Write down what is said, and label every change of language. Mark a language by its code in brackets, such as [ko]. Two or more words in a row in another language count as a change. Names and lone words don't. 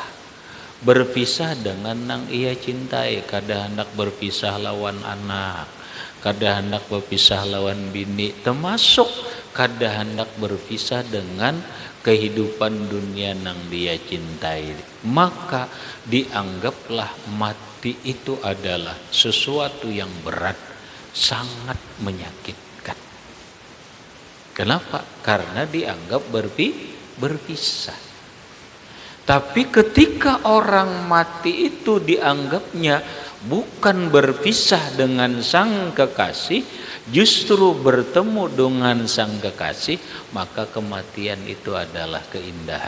[bjn] Berpisah dengan nang ia cintai, kada hendak berpisah lawan anak, kada hendak berpisah lawan bini, termasuk kada hendak berpisah dengan kehidupan dunia nang dia cintai. [id] Maka dianggaplah mati itu adalah sesuatu yang berat, sangat menyakitkan. Kenapa? Karena dianggap berpisah. Tapi ketika orang mati itu dianggapnya bukan berpisah dengan sang kekasih, justru bertemu dengan sang kekasih, maka kematian itu adalah keindahan.